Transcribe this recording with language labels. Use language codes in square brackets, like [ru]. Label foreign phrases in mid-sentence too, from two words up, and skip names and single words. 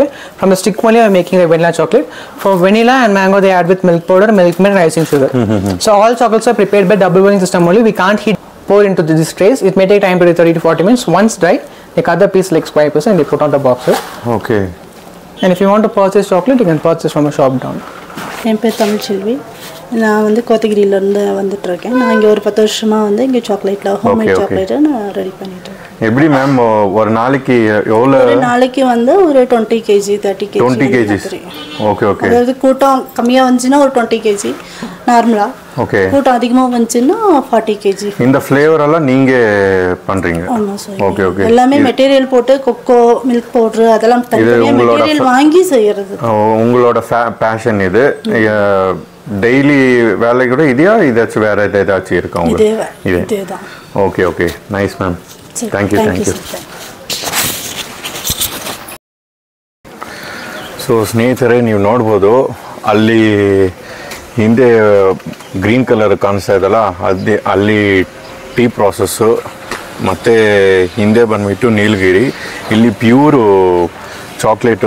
[en] From the stick only we are making the vanilla chocolate. For vanilla and mango they add with milk powder, milk mid, and icing sugar. So all chocolates are prepared by double boiling system only. We can't heat pour into these trays. It may take time to 30 to 40 minutes. Once dry, they cut the piece like square piece and they put on the boxes. Okay. And if you want to purchase chocolate, you can purchase from a shop down. [ta] என் பேர் தமிழ்ச்செல்வி. நான் வந்து கோத்தகிரியிலேருந்து வந்துட்டுருக்கேன். நான் இங்கே ஒரு 10 வருஷமாக வந்து இங்கே சாக்லேட்டில் [en] homemade chocolate [ta] நான் ரெடி பண்ணிட்டு இருக்கேன். எப்படி மேம் ஒரு நாளைக்கு எவ்வளோ? ஒரு நாளைக்கு வந்து ஒரு 20 கேஜி 30 கேஜி [en] 20 kgs. Okay okay. [ta] அதாவது கூட்டம் கம்மியாக வந்துச்சுன்னா ஒரு 20 கேஜி நார்மலாக. ஓகே. கூட்டம் அதிகமாக வந்துச்சுன்னா 40 கேஜி. இந்த ஃப்ளேவர் எல்லாம் நீங்கள் பண்ணுறீங்க? ஆமாம் சார். [en] Okay okay. [ta] எல்லாமே மெட்டீரியல் போட்டு [en] cocoa milk powder [ta] அதெல்லாம் தனியாக மெட்டீரியல் வாங்கி செய்கிறது. உங்களோட பேஷன் இது. டெய்லி வேலை கூட இதையா இதாச்சும் வேற ஏதாச்சும் இருக்கா உங்களுக்கு? இதே தான். [en] Okay okay. Nice ma'am. Thank you thank you. [kn] ಸೊ ಸ್ನೇಹಿತರೆ ನೀವು ನೋಡ್ಬೋದು ಅಲ್ಲಿ ಹಿಂದೆ [en] green colour [kn] ಕಾಣಿಸ್ತಾ ಇದಲ್ಲ ಅದೇ ಅಲ್ಲಿ [en] tea process [kn] ಮತ್ತು ಹಿಂದೆ ಬಂದುಬಿಟ್ಟು ನೀಲಗಿರಿ ಇಲ್ಲಿ [en] pure chocolate.